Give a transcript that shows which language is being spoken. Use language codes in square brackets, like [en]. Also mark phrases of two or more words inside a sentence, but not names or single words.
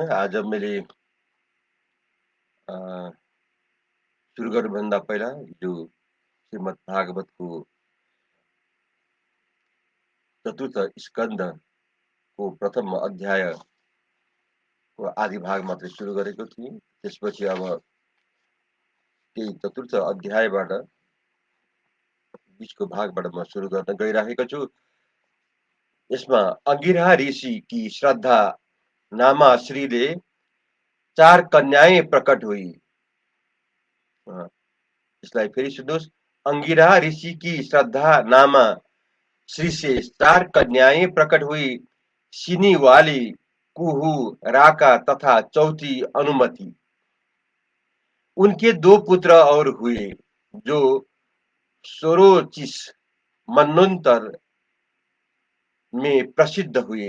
[ne] आज अब मैले सुरु गर्नुभन्दा पहिला यो श्रीमद् भागवतको चतुर्थ स्कन्धको प्रथम अध्यायको आदि भाग मात्रै सुरु गरेको थिएँ। त्यसपछि अब त्यही चतुर्थ अध्यायबाट बीचको भागबाट म सुरु गर्न गइरहेको छु। [hi] यसमा अंगिरा ऋषिकी श्रद्धा नामा श्रीले 4 कन्याएं प्रकट हुई। [ne] इसलाई फेरि सुन्नुहोस्। [hi] अंगिरा ऋषि की श्रद्धा नामा श्री से 4 कन्याएं प्रकट हुई। सिनी वाली, कुहू, राका तथा चौथी अनुमति। उनके 2 पुत्र और हुए जो सोरोचिस मनोन्तर में प्रसिद्ध हुए।